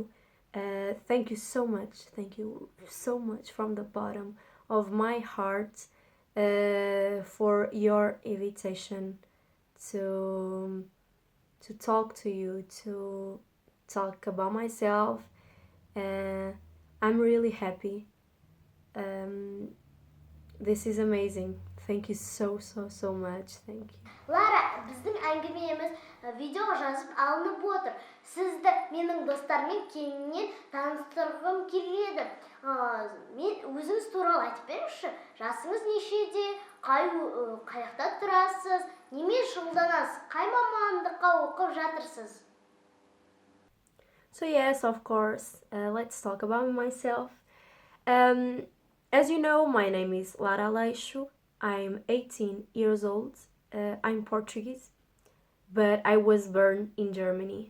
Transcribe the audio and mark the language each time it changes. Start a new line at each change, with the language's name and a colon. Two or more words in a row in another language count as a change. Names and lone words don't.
English: Thank you so much from the bottom of my heart for your invitation to talk to you, to talk about myself. I'm really happy. This is amazing. Thank you so much. Thank you. Lara,
Kazakh: біздің әңгімеміз видеоға жазып алынып отыр. Сізді менің достармен кеңінен таныстырғым келеді. Мен өзіңіз туралы айтып беріңізші. Жасыңыз нешеде? Қаяқта тұрасыз? Немен шұғылданасыз? Қай мамандыққа оқып жатырсыз?
English: So yes, of course. Let's talk about myself. As you know, my name is Lara Alaiшу. I'm 18 years old. I'm Portuguese, but I was born in Germany.